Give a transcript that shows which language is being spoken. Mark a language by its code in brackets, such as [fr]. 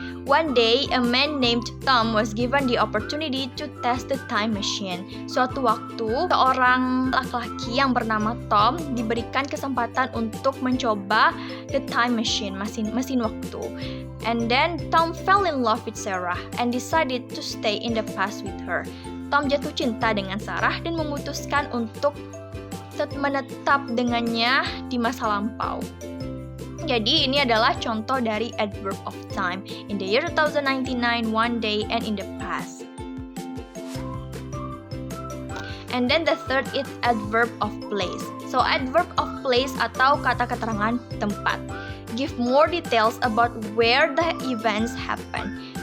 [en] One day, a man named Tom was given the opportunity to test the time machine. [id] Suatu waktu, seorang laki-laki yang bernama Tom diberikan kesempatan untuk mencoba [en] the time machine, [id] mesin waktu. [en] And then Tom fell in love with Sarah and decided to stay in the past with her. Tom jatuh cinta dengan Sarah dan memutuskan untuk menetap dengannya di masa lampau. [id] Jadi ini adalah contoh dari adverb of time. [en] In the year 2099, one day, and in the past. And then the third is adverb of place. So adverb of place [id] atau kata keterangan tempat. [en] Give more details about where the events happen.